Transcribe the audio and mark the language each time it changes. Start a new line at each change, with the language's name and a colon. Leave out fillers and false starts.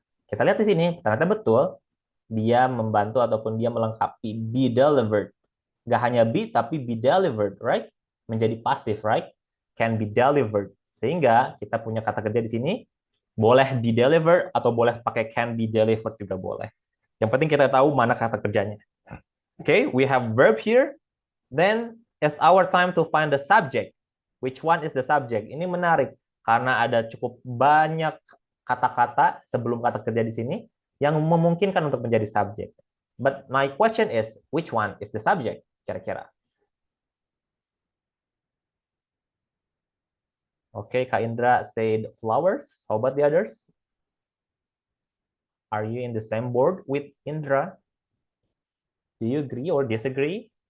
Indonesian: Kita lihat di sini, ternyata betul dia membantu ataupun dia melengkapi be delivered. Gak hanya be, tapi be delivered, right? Menjadi pasif, right? Can be delivered. Sehingga kita punya kata kerja di sini, boleh be delivered atau boleh pakai can be delivered juga boleh. Yang penting kita tahu mana kata kerjanya.
English: Okay, we have verb here. Then it's our time to find the subject. Which one is the subject?
Indonesian: Ini menarik karena ada cukup banyak kata-kata sebelum kata kerja di sini yang memungkinkan untuk menjadi subjek.
English: But my question is, which one is the subject?
Indonesian: Kira-kira.
English: Okay, Kak Indra said flowers. How about the others? Are you in the same board with Indra? Do you agree or disagree?